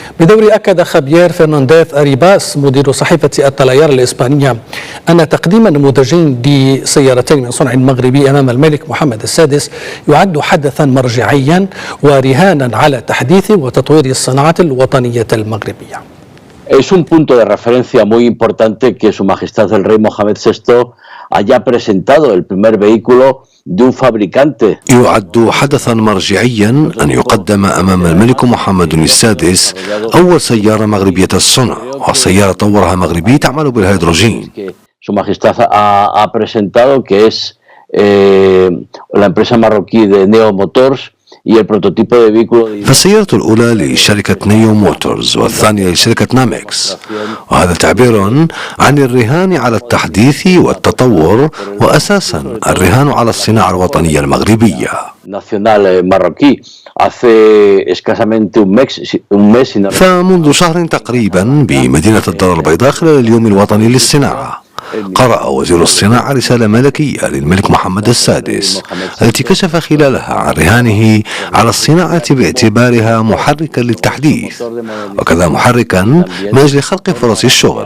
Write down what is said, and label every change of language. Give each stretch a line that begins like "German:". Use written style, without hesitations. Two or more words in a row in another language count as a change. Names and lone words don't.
Arabic: بدوري أكد خابيير فرنانديز أريباس مدير صحيفة التلايار الإسبانية أن تقديم نموذجين لسيارتين من صنع مغربي أمام الملك محمد السادس يعد حدثا مرجعيا ورهانا على تحديث وتطوير الصناعة الوطنية المغربية.
Spanish: Es un punto de referencia muy importante que Su Majestad el Rey Mohamed VI haya presentado el primer vehículo de un fabricante.
Arabic: يعد حدثا مرجعيا أن يقدم أمام الملك محمد السادس أول سيارة مغربية الصنع، وسيارة طورها مغربي تعمل بالهيدروجين.
Spanish: Su Majestad ha presentado que es la empresa marroquí de Neo Motors y el prototipo de vehículo.
Arabic: فالسيارة الأولى لشركة نيو موتورز والثانية لشركة نامكس، وهذا تعبير عن الرهان على التحديث والتطور، وأساسا الرهان على الصناعة الوطنية المغربية. فمنذ شهر تقريبا بمدينة الدار البيضاء خلال اليوم الوطني للصناعة قرأ وزير الصناعة رسالة ملكية للملك محمد السادس التي كشف خلالها عن رهانه على الصناعة باعتبارها محركا للتحديث، وكذا محركا من أجل خلق فرص الشغل.